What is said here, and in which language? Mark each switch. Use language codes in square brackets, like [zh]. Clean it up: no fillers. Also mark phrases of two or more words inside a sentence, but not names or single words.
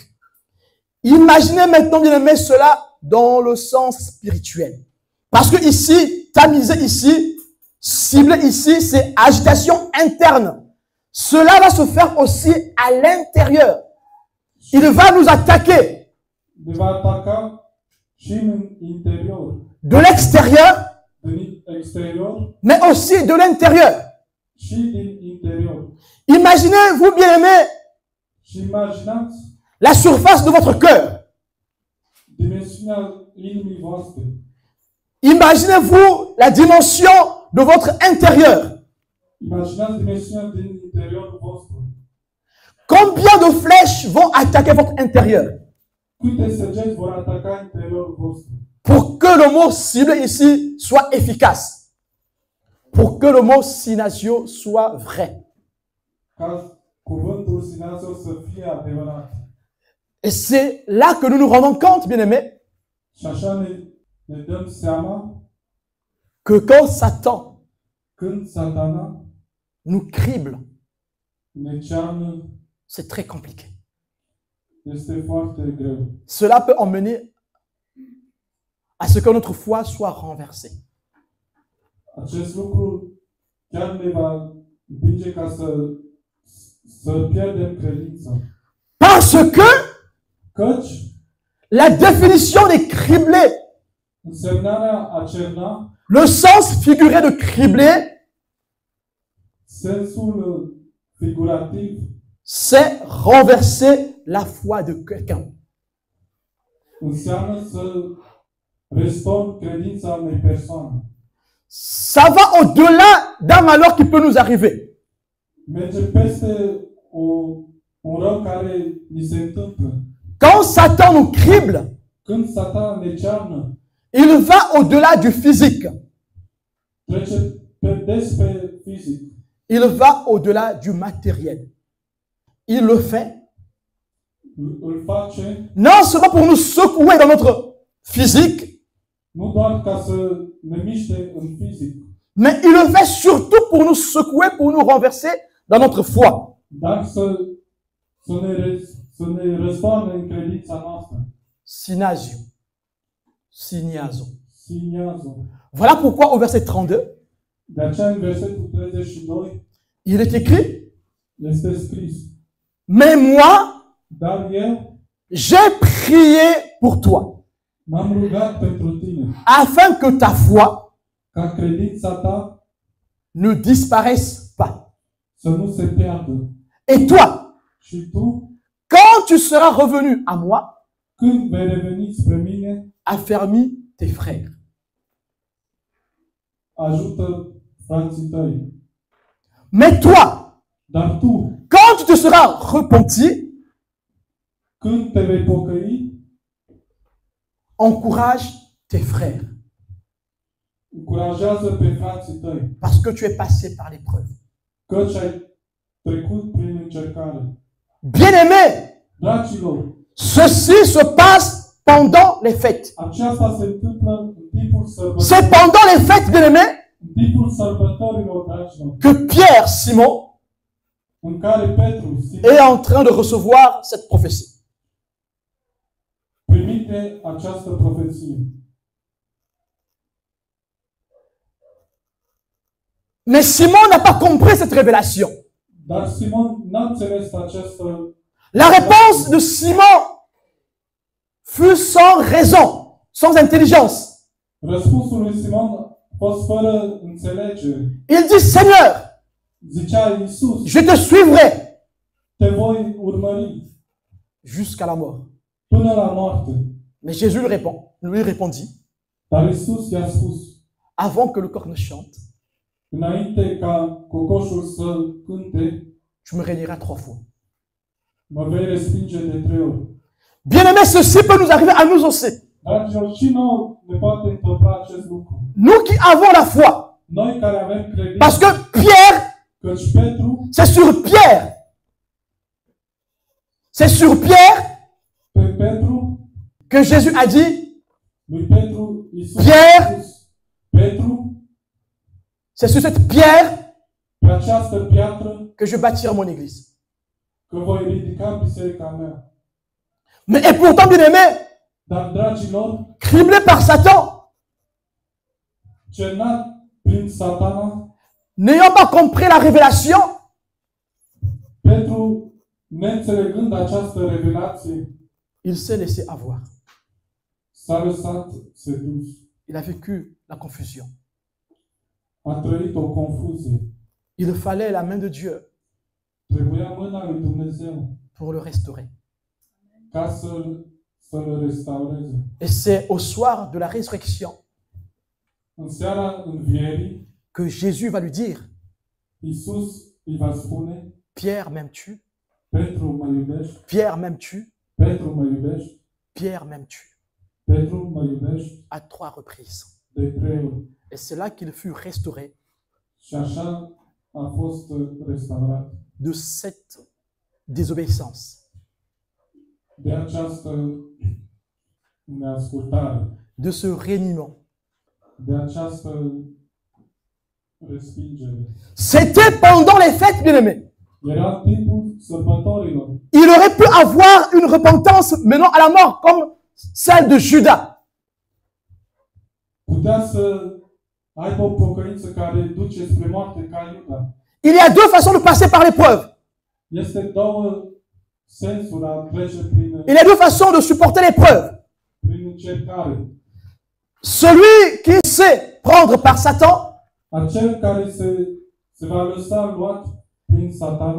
[fr] Imaginez maintenant, bien-aimé, cela dans le sens spirituel. Parce que ici, tamiser ici, cibler ici, c'est agitation interne. Cela va se faire aussi à l'intérieur. Il va nous attaquer [ro] Ne va ataca și în interior. [fr] de l'extérieur [ro] Din exterior [fr] mais aussi de l'intérieur. [ro] și din interior. [fr] Imaginez-vous, bien-aimés, [ro] Și imaginați [fr] la surface de votre cœur. [ro] dimensiunea inimii voastre. [fr] Imaginez-vous la dimension de votre intérieur. [ro] Imaginați dimensiunea din interiorul vostru. [fr] Combien de flèches vont attaquer votre intérieur [ro] Câte săgeți vor ataca interiorul vostru? [fr] pour que le mot cible ici soit efficace, pour que le mot sinasio soit vrai. [ro] Ca cuvântul sinazio să fie adevărat. [fr] Et c'est là que nous nous rendons compte, bien-aimés, [ro] Și așa ne dăm seama [fr] que quand Satan [ro] când Satana [fr] nous crible, [ro] ne cearnă, [fr] c'est très compliqué. [ro] este foarte greu. [fr] Cela peut emmener à ce que notre foi soit renversée. [ro] Acest lucru chiar ne va împinge ca să pierdem credința. [fr] Parce que [ro] Căci [fr] la définition de cribler, [ro] însemnarea a cerna, [fr] le sens figuré de cribler, [ro] sensul figurativ, [fr] c'est renverser la foi de quelqu'un. [ro] înseamnă să restorni credința unei persoane. [fr] Ça va au-delà d'un malheur qui peut nous arriver. [ro] Merge peste un rău care ni se întâmplă. [fr] Quand Satan nous crible, [ro] Când Satan ne cearnă, [fr] il va au-delà du physique. [ro] trece pe fizic. [fr] Il va au-delà du matériel. Il le fait [ro] Îl face [fr] non seulement pour nous secouer dans notre physique, [ro] nu doar ca să ne miște în fizic, [fr] mais il le fait surtout pour nous secouer, pour nous renverser dans notre foi. [ro] dar să ne răstoarne în credința noastră. [fr] Sinasio. Siniazo. [ro] Siniază. [fr] Voilà pourquoi au verset 32, [ro] De aceea în versetul 32 [fr] il est écrit, [ro] este scris: [fr] mais moi, [ro] Dar eu [fr] j'ai prié pour toi, [ro] m-am rugat pentru tine, [fr] afin que ta foi [ro] ca credința ta [fr] ne disparaisse pas. [ro] să nu se piardă. [fr] Et toi, [ro] Și tu, [fr] quand tu seras revenu à moi, [ro] când vei reveni spre mine, [fr] affermis tes frères. [ro] ajută frații tăi. [fr] Mais toi, [ro] Dar tu, [fr] quand tu te seras repenti, [ro] când te vei pocăi, [fr] encourage tes frères, [ro] încurajează pe frații tăi, [fr] parce que tu es passé par l'épreuve. [ro] căci ai trecut prin încercare. [fr] Bien-aimés, [ro] Dragilor, [fr] ceci se passe pendant les fêtes. [ro] aceasta se întâmplă în timpul [fr] C'est [ro] sărbătorilor. [fr] pendant les fêtes, bien-aimés, [ro] În timpul sărbătorilor, dragilor, [fr] que Pierre, Simon, [ro] în care Petru [fr] est en train de recevoir cette prophétie. [ro] primite această profeție. [fr] Mais Simon n'a pas compris cette révélation. [ro] Dar Simon n-a înțeles această. [fr] La réponse de Simon fut sans raison, sans intelligence. [ro] Răspunsul lui Simon a fost fără înțelegere. [fr] Il dit, Seigneur, [ro] Zicea Iisus, [fr] je te suivrai [ro] te voi urmări [fr] jusqu'à la mort. [ro] până la moarte. [fr] Mais Jésus lui répondit, [ro] Dar Iisus i-a spus, [fr] avant que le corps ne chante, [ro] înainte ca cocoșul să cânte, [fr] tu me régneras 3 fois. [ro] mă vei respinge de 3 ori. [fr] Bien-aimés, ceci peut nous arriver à nous aussi. [ro] Dragilor, și nouă ne poate întâmpla acest lucru. [fr] Nous qui avons la foi. [ro] Noi care avem credință, [fr] Parce que Pierre, [ro] căci Petru, [fr] c'est sur Pierre. C'est sur Pierre [ro] pe Petru, [fr] que Jésus a dit, [ro] lui Petru, Iisus [fr] Pierre, [ro] a spus, Petru, [fr] c'est sur cette pierre [ro] pe această piatră [fr] que je bâtirai mon église. [ro] că voi ridica biserica mea. [fr] Mais et pourtant, bien-aimés, [ro] Dar, dragilor, [fr] criblé par Satan, [ro] cernat prin Satana, [fr] n'ayant pas compris la révélation, [ro] Petru, neînțelegând această revelație, [fr] il s'est laissé avoir. [ro] s-a lăsat sedus. [fr] Il a vécu la confusion. [ro] a trăit o confuzie. [fr] Il fallait la main de Dieu [ro] Trebuia mâna lui Dumnezeu [fr] pour le restaurer. [ro] ca să-l restaureze. [fr] Et c'est au soir de la résurrection [ro] În seara învierii, [fr] que Jésus va lui dire, [ro] Iisus îi va spune, [fr] Pierre, m'aimes-tu? [ro] Petru, mă iubești? [fr] Pierre, m'aimes-tu? [ro] Petru, mă iubești? [fr] Pierre, m'aimes-tu? [ro] Petru, mă iubești? [fr] À 3 reprises. [ro] De 3 ori. [fr] Et c'est là qu'il fut restauré [ro] Și așa a fost restaurat. [fr] de cette désobéissance, [ro] De această neascultare, [fr] de ce reniement. [ro] de această respingere. [fr] C'était pendant les fêtes, bien-aimés. [ro] Era timpul sărbătorilor. [fr] Il aurait pu avoir une repentance menant à la mort, comme celle de Judas. [ro] Putea să aibă o pocăință care duce spre moarte ca Iuda. [fr] Il y a deux façons de passer par l'épreuve. [ro] Este două sensuri a trece prin [fr] Il y a deux façons de supporter l'épreuve. [ro] încercare. [fr] Celui qui sait prendre par Satan [ro] Acel care se va lăsa luat prin Satana